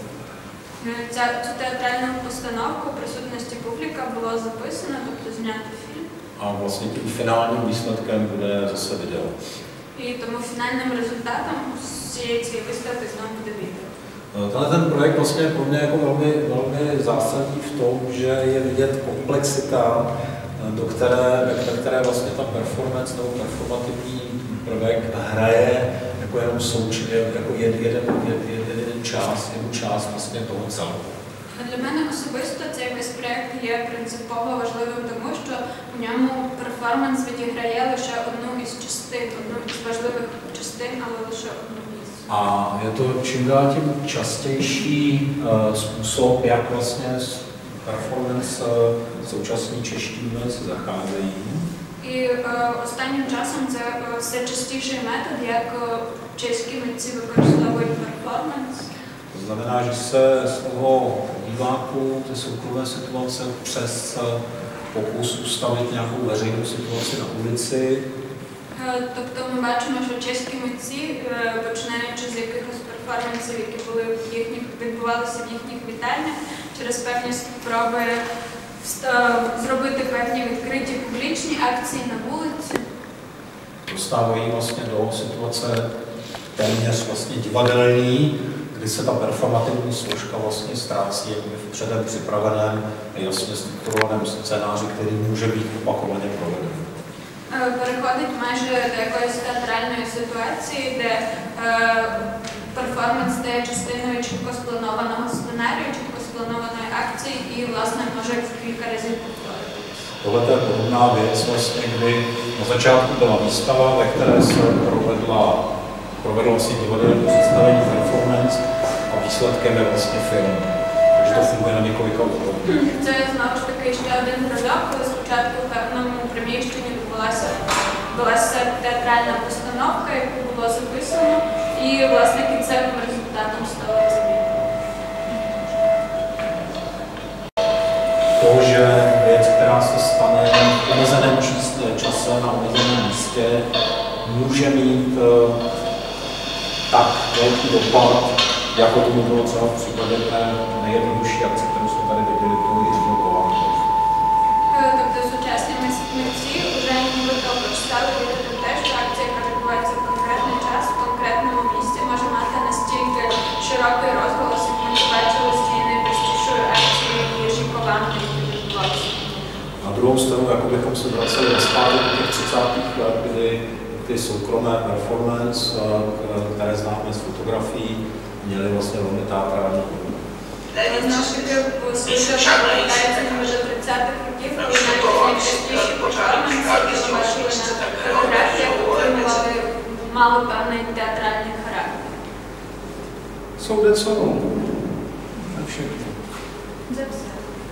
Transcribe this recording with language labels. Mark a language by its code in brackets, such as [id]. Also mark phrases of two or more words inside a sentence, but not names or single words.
[uk] Цю театральну постановку у присутності публіка було записано, тобто знято фільм. [cs] A vlastně tím finálním výsledkem bude zase video. [uk] І тому фінальним результатом цієї виставки знову буде відео. [cs] Ten projekt vlastně je pro mě jako velmi zásadní v tom, že je vidět komplexita, ve které vlastně ta performance nebo performativní prvek hraje jako jenom jako jednu část vlastně toho celku. [uk] Для мене особисто цей весь проєкт є принципово важливим, тому що в ньому перформанс відіграє лише одну із частин, одну із важливих частин, але лише одну із. [cs] A je to čím dál tím častější způsob, jak vlastně performance současní čeští umělci zacházejí. [uk] І останнім часом це все частіший метод, як чеські митці використовують перформанс. [cs] To znamená, že se z toho diváku, té soukromé situace přes pokus ustavit nějakou veřejnou situaci na ulici. [uk] Тобто ми бачимо, що чеські митці, починаючи з якихось перформансів, які відбувалися в їхніх вітальнях, через певні спроби зробити певні відкриті публічні акції на вулиці. [cs] Dostávají vlastně do situace téměř vlastně divadelní, kdy se ta performativní složka vlastně ztrácí v předem připraveném a jasně strukturovaném scénáři, který může být opakovaně proveden. [uk] Переходить майже до якоїсь театральної ситуації, де перформанс стає частиною чітко спланованого сценарію, чітко спланованої акції і, власне, може кілька разів повторити. [cs] Tohle je podobná věc, vlastně, kdy na začátku byla výstava, ve které se provedlo vlastně divadelní představení, performance a výsledkem je vlastně film. Takže to funguje na několika úrovních. [uk] Це знову ж таки ще один прольот, коли спочатку в певному приміщенні відбулася театральна постановка, яку було записано, і власне кінцевим результатом стало це відео. [cs] To, že věc, která se stane v omezeném čase na omezeném místě, může mít tak velký dopad, jako tomu bylo třeba v případě té nejjednodušší akce, kterou jsme tady viděli, to je izolovat. [uk] Тобто сучасні митці вже нібито прочитали про те, що акція, яка відбувається в конкретний час, в конкретному місці, може мати настільки широкий розголос, як ми побачили з цією найпростішою акцією Єжікованки, яка відбувалася. [cs] Na druhou stranu, jako bychom se vraceli zpátky do těch 30. let, kdy ty soukromé performance, které známe z fotografií, měly vlastně velmi teatrální podobu. [uk] Знову ж таки, повертається до 30-х років, коли навіть найпростіші перформанси, які ми бачили на фотографіях, мали певний театральний характер. [cs] Jsou něco. To je všechno. [uk] Це все.